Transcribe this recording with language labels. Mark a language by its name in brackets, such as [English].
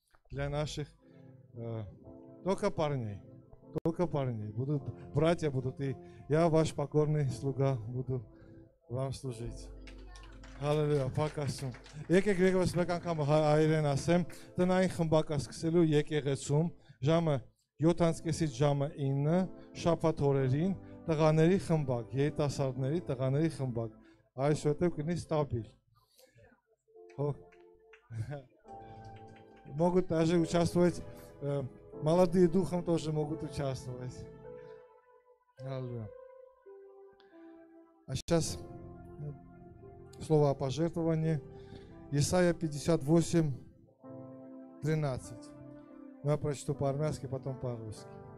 [Russian] Для наших только парней. Будут братья будут, и я ваш покорный слуга буду вам служить. [Armenian] Հալելույա, փակասում։ Եկեք եկեք մեկ անգամ հայերեն ասեմ, տնային խմբակ սկսելու եկեղեցում ժամը 7:30-ից ժամը 9 շաբաթ օրերին տղաների խմբակ, երիտասարդների տղաների խմբակ։ Այսուհետև կլինի ստաբիլ։ [Russian] Могут даже участвовать, молодые духом тоже могут участвовать. Аллилуйя. А сейчас слово о пожертвовании. Исайя 58:13. Я прочту по-армянски, потом по-русски.